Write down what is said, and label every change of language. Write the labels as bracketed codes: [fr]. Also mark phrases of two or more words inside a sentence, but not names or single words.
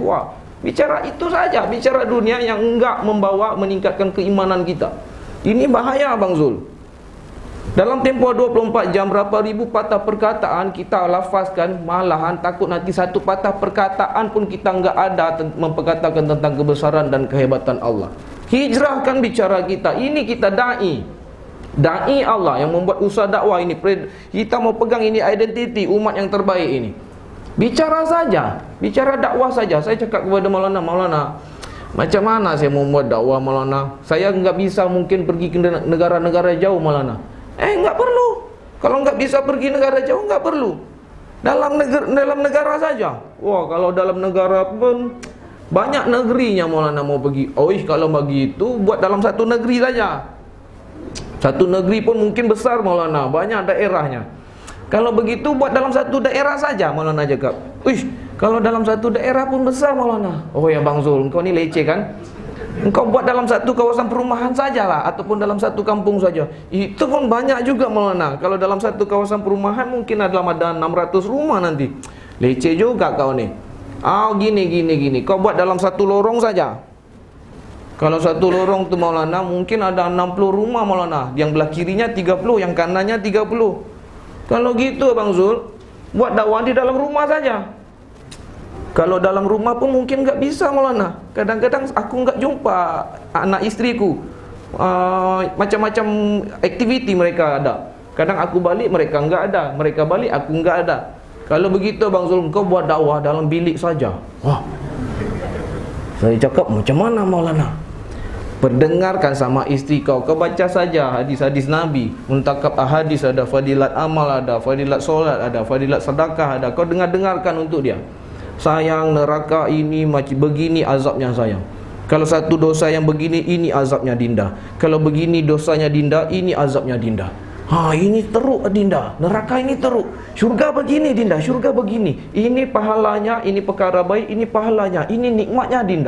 [ms] Wah, bicara itu saja, bicara dunia yang enggak meningkatkan keimanan kita. Ini bahaya Bang Zul. Dalam tempoh 24 jam berapa ribu patah perkataan kita lafazkan, malahan takut nanti satu patah perkataan pun kita enggak ada memperkatakan tentang kebesaran dan kehebatan Allah. Hijrahkan bicara kita. Ini kita Da'i Allah yang membuat usaha dakwah ini. Kita mau pegang ini identiti umat yang terbaik ini. Bicara saja, bicara dakwah saja. Saya cakap kepada Maulana, macam mana saya mau buat dakwah Maulana? Saya enggak bisa mungkin pergi ke negara-negara jauh Maulana. Enggak perlu. Kalau enggak bisa pergi negara jauh, enggak perlu. Dalam negara saja. Wah, kalau dalam negara pun banyak negerinya Maulana mau pergi. Kalau begitu buat dalam satu negeri saja. Satu negeri pun mungkin besar Maulana, banyak daerahnya. Kalau begitu buat dalam satu daerah saja Maulana cakap. Kalau dalam satu daerah pun besar Maulana. Oh ya Bang Zul, engkau ni leceh kan? Engkau buat dalam satu kawasan perumahan sajalah, ataupun dalam satu kampung saja. Itu pun banyak juga Maulana. Kalau dalam satu kawasan perumahan mungkin ada 600 rumah nanti. Leceh juga kau ni. Gini. Kau buat dalam satu lorong saja. Kalau satu lorong tu Maulana mungkin ada 60 rumah Maulana. Yang belah kirinya 30, yang kanannya 30. Kalau gitu Bang Zul, buat dakwah di dalam rumah saja. Kalau dalam rumah pun mungkin enggak bisa Maulana. Kadang-kadang aku enggak jumpa anak istriku. Macam-macam aktiviti mereka ada. Kadang aku balik mereka enggak ada, mereka balik aku enggak ada. Kalau begitu Bang Zul, kau buat dakwah dalam bilik saja. Wah, saya cakap macam mana Maulana? Perdengarkan sama istri kau, kau baca saja hadis-hadis Nabi, muntakab ahadis ada, fadilat amal ada, fadilat solat ada, fadilat sedekah ada. Kau dengarkan untuk dia. Sayang, neraka ini macam begini azabnya sayang. Kalau satu dosa yang begini, ini azabnya Dinda. Kalau begini dosanya Dinda, ini azabnya Dinda. Ini teruk Dinda, neraka ini teruk. Syurga begini Dinda, syurga begini. Ini pahalanya, ini perkara baik, ini pahalanya, ini nikmatnya Dinda.